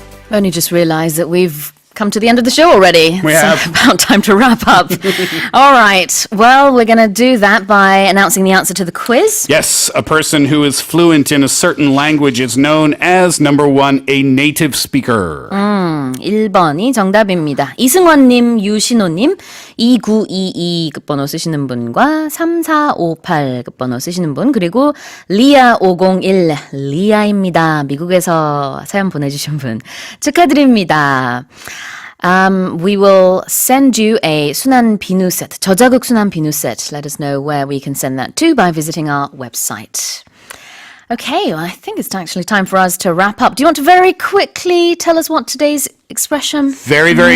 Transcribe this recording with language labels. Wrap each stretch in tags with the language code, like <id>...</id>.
<en>I only just realised that we've come to the end of the show already. We It's have. about time to wrap up. All right. Well, we're going to do that by announcing the answer to the quiz. Yes, a person who is fluent in a certain language is known as, number 1, a native speaker.</en> <ko>1번이 정답입니다. 이승원님, 유신호님, 2922 끝번호 쓰시는 분과 3458 끝번호 쓰시는 분, 그리고 리아501, 리아입니다. 미국에서 사연 보내주신 분 축하드립니다.</ko> <en>We will send you a</en> <ko>순한 비누</ko> <en>set,</en> <ko>저자극 순한 비누</ko> <en>set. Let us know where we can send that to by visiting our website. Okay, well, I think it's actually time for us to wrap up. Do you want to very quickly tell us what today's expression Very, very</en>